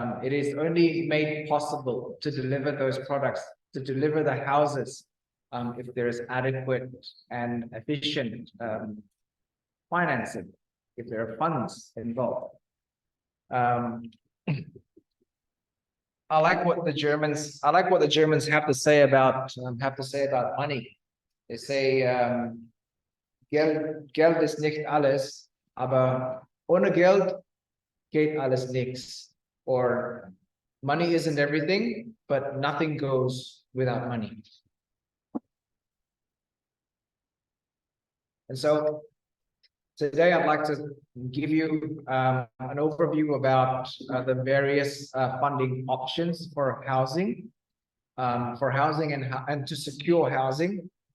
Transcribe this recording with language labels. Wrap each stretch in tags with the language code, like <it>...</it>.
<en>It is only made possible to deliver those products, to deliver the houses, if there is adequate and efficient financing, if there are funds involved. I like what the Germans have to say about money. They say</en> <de>Geld ist nicht alles, aber ohne Geld geht alles nichts.</de> <en>Or money isn't everything, but nothing goes without money. And so today I'd like to give you an overview about the various funding options for housing and to secure housing.</en>